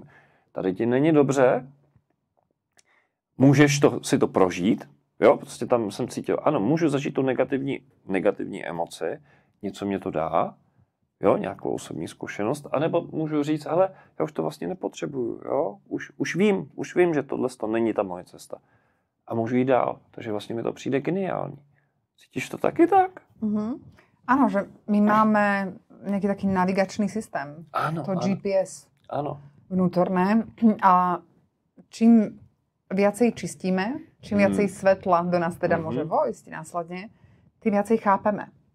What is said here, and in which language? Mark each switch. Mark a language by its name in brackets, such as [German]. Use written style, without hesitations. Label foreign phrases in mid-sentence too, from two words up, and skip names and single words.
[Czech] Tady ti není dobře, můžeš si to prožít, jo, prostě tam jsem cítil, ano, můžu zažít tu negativní emoci, něco mě to dá, jo, nějakou osobní zkušenost, anebo můžu říct, hele, já už to vlastně nepotřebuju, jo, už vím, že tohle to není ta moje cesta. A můžu jít dál, takže vlastně mi to přijde geniální. Cítíš to taky tak? [Slovak] Áno, že my máme nejaký taký navigačný systém. Áno, to GPS. Áno. Vnútorné. A čím viacej čistíme, čím viacej svetla do nás teda môže vojsť následne, tým viacej chápeme.